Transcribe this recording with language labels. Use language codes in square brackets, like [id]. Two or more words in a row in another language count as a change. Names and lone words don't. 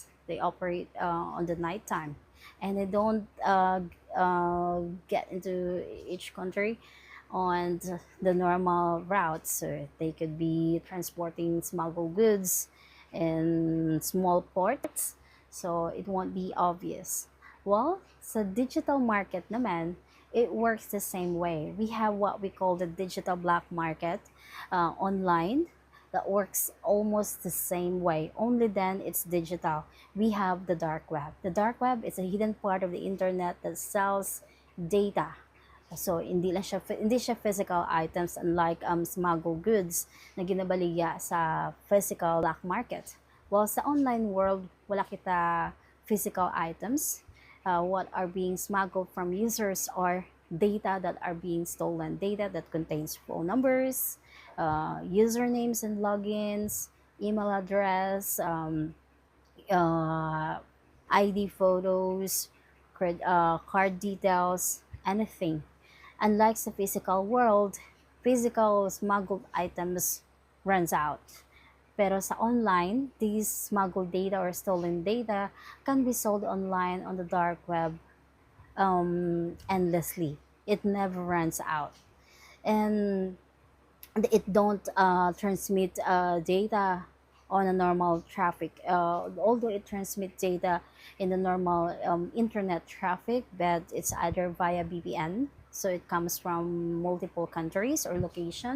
[en] They operate on the nighttime, and they don't get into each country on the normal routes. So they could be transporting smuggled goods in small ports, so it won't be obvious. Well, [hil] sa [en] digital market [hil] naman, [en] it works the same way. We have what we call the digital black market online, that works almost the same way, only then it's digital. We have the dark web. The dark web is a hidden part of the internet that sells data. So [hil] hindi siya [en] physical items, unlike smuggled goods [hil] na ginabaligya sa [en] physical black market. While sa online world, [hil] wala kita [en] physical items. What are being smuggled from users are data that are being stolen, data that contains phone numbers, usernames and logins, email address, uh, ID photos, card details, anything. Unlike the physical world, physical smuggled items runs out. [hil] Pero sa [en] online, these smuggled data or stolen data can be sold online on the dark web endlessly. It never runs out. And it don't transmit data on a normal traffic, although it transmits data in the normal internet traffic, but it's either via VPN, so it comes from multiple countries or location.